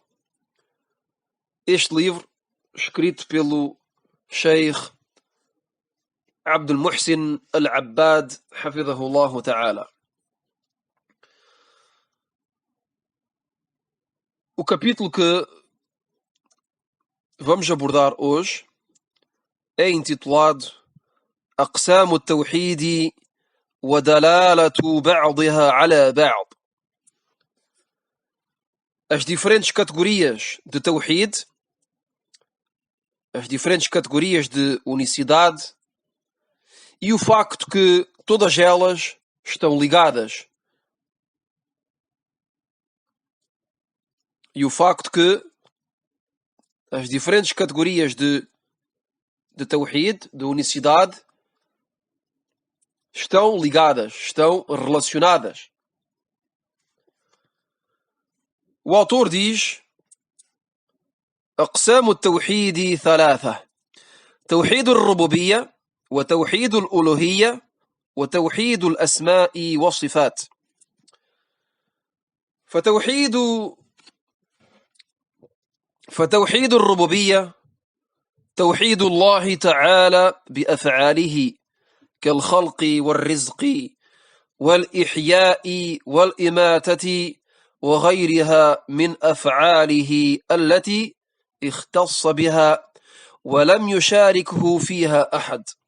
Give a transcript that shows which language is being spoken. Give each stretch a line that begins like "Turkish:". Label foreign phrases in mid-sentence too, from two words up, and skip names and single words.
Portuguese: Este livro, escrito pelo Sheikh Abdul Muhsin Al-Abbad,
Arabic: حفظه الله تعالى.
Portuguese: O capítulo que vamos abordar hoje é intitulado
Arabic: أقسام التوحيد ودلالة بعضها على بعض.
Portuguese: As diferentes categorias de Tawhid, as diferentes categorias de unicidade e o facto que todas elas estão ligadas. E o facto que as diferentes categorias de Tawhid, de unicidade, estão ligadas, estão relacionadas. O autor diz:
Arabic: أقسام التوحيد ثلاثة: توحيد الربوبية وتوحيد الألوهية وتوحيد الأسماء والصفات. فتوحيد الربوبية توحيد الله تعالى بأفعاله كالخلق والرزق والإحياء والإماتة وغيرها من أفعاله التي اختص بها ولم يشاركه فيها أحد.